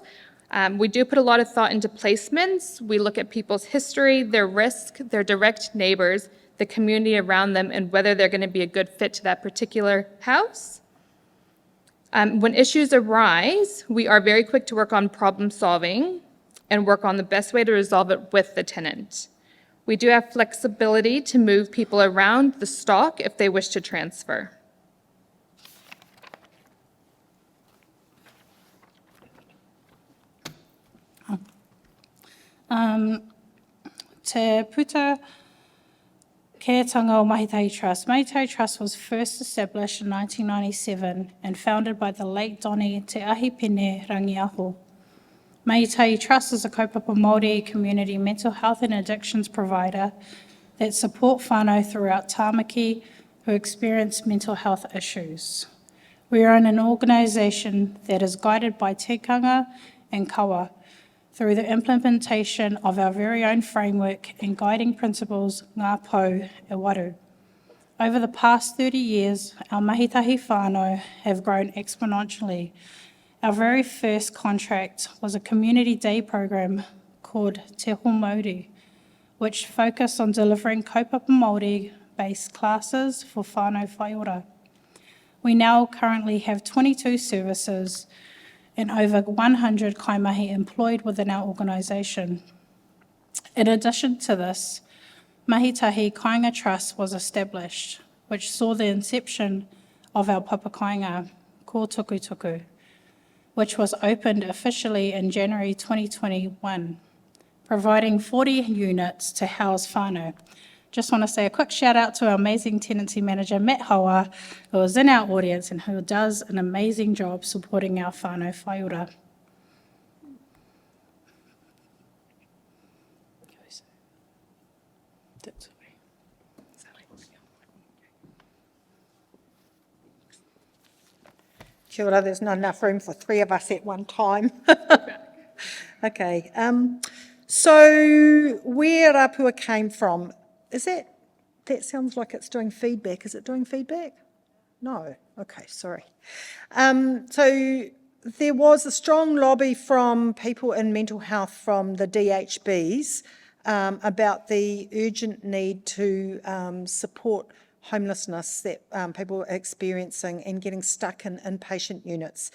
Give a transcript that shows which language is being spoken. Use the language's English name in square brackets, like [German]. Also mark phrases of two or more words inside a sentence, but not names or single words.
[English] We do put a lot of thought into placements. We look at people's history, their risk, their direct neighbors, the community around them, and whether they're going to be a good fit to that particular house. When issues arise, we are very quick to work on problem solving and work on the best way to resolve it with the tenant. We do have flexibility to move people around the stock if they wish to transfer. [Māori] Te puta keatanga o Mahitahi Trust. [English] Mahitahi Trust was first established in 1997 and founded by the late Donnie Te Ahi Pene Rangiaho. Mahitahi Trust is a [Māori] kaupapa Māori [English] community mental health and addictions provider that support whānau throughout Tāmaki who experience mental health issues. We are an organisation that is guided by tikanga and kawa through the implementation of our very own framework and guiding principles [Māori] ngā pou e waru. [English] Over the past 30 years, our [Māori] mahitahi whānau [English] have grown exponentially. Our very first contract was a community day program called Te Ho Māori, which focused on delivering [Māori] kaupapa Māori- [English] based classes for [Māori] whānau whaiora. [English] We now currently have 22 services and over 100 kaimahi employed within our organisation. In addition to this, Mahitahi Kāinga Trust was established, which saw the inception of our Papa Kāinga, Ko Tuku Tuku, which was opened officially in January 2021, providing 40 units to house whānau, Just want to say a quick shout out to our amazing tenancy manager, Matt Hoa, who is in our audience and who does an amazing job supporting our [Māori] whānau whaiora. Kia ora, [English] there's not enough room for three of us at one time. Okay, so where Rapua came from, that sounds like it's doing feedback. Is it doing feedback? No, okay, sorry. So there was a strong lobby from people in mental health from the DHBs about the urgent need to support homelessness that people are experiencing and getting stuck in inpatient units.